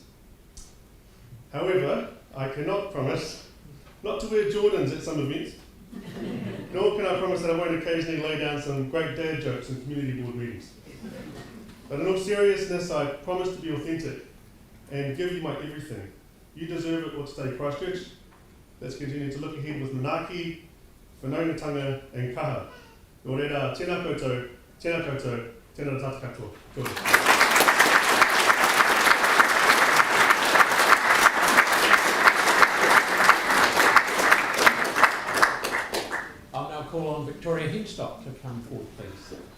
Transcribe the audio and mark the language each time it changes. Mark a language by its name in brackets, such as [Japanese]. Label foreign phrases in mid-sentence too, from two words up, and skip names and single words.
[English] However, I cannot promise not to wear Jordans at some events. Nor can I promise that I won't occasionally lay down some great dad jokes in community board meetings. But in all seriousness, I promise to be authentic and give you my everything. You deserve it or to stay Christchurch. Let's continue to look ahead with manaaki, whanaungatanga and kaha. [Māori] Nō reira, tēnā koutou, tēnā tata katoa. Kia ora. [English] I'll now call on Victoria Henstock to come forward, please.